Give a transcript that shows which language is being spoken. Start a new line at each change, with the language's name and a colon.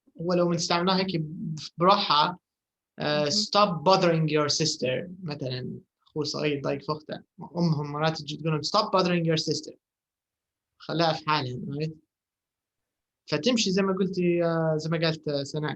Arabic: ولو بنستعملها هيك بروحها.
English: Stop bothering your sister.
Arabic: مثلا أخوه صغير ضايق في أخته. أمهم مرات تجي تقول لهم
English: stop bothering your sister.
Arabic: خلاها في حالها. Right? فتمشي زي ما قلتي زي ما قالت سناء.